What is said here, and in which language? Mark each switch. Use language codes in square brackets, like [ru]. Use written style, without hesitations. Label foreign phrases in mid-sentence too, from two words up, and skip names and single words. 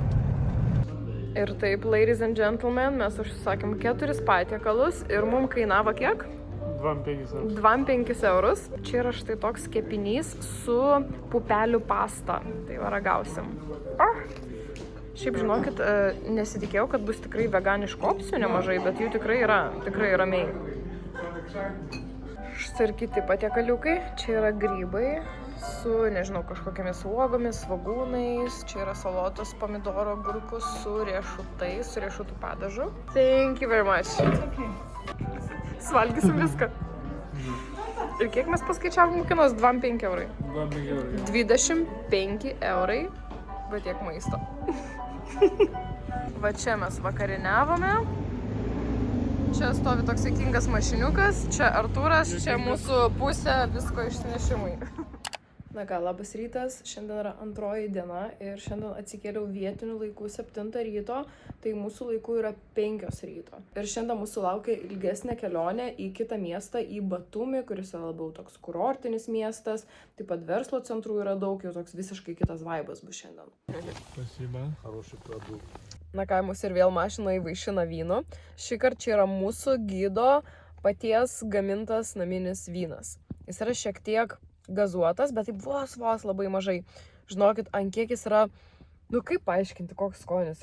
[lt] Ir taip, [en] ladies and gentlemen, [lt] mes užsisakėm 4 patiekalus ir mums kainavo kiek? 2,5 eurus. Čia yra štai toks kepinys su pupelių pasta. Tai va ragausim. Šiaip žinokit, nesitikėjau, kad bus tikrai veganiškų opcijų nemažai, bet jų tikrai ramiai. Štai ir kiti patiekaliukai. Čia yra grybai su, nežinau, kažkokiamis uogomis, svogūnais. Čia yra salotos, pomidoro, agurkų su riešutais, su riešutų padažu. [en] Thank you very much. [lt] Svalgysim viską. Ir kiek mes paskaičiavom kainos? 25 eurai. 25 eurai, bet tiek maisto. Va čia mes vakariniavome. Čia stovi toks juokingas mašiniukas, čia Artūras, čia mūsų pusė visko išsinešimui. Na ką, labas rytas, šiandien yra antroji diena ir šiandien atsikėliau vietinių laikų 7 ryto, tai mūsų laikų yra 5 ryto. Ir šiandien mūsų laukia ilgesnė kelionė į kitą miestą, į Batumį, kuris yra labiau toks kurortinis miestas, taip pat verslo centrų yra daug, jau toks visiškai kitas vaibas bus šiandien. [ru] Спасибо. Хороший продукт. [lt] Na ką, mus ir vėl mašina įvaišina vynu. Šį kartą čia yra mūsų gido paties gamintas naminis vynas. Jis yra šiek tiek gazuotas, bet taip vos labai mažai. Žinokit, ant kiek jis yra, nu kaip paaiškinti, koks skonis.